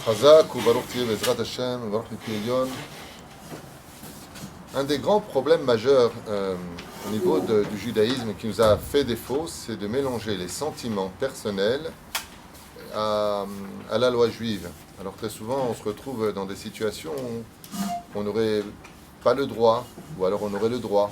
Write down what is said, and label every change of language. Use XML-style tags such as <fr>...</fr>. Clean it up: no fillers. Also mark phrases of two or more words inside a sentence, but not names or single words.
<he>חזק וברוך תהיה בעזרת השם, ברוך מפי עליון.</he> <fr>Un des grands problèmes majeurs au niveau du judaïsme qui nous a fait défaut, c'est de mélanger les sentiments personnels à la loi juive. Alors très souvent, on se retrouve dans des situations où on n'aurait pas le droit, ou alors on aurait le droit.</fr>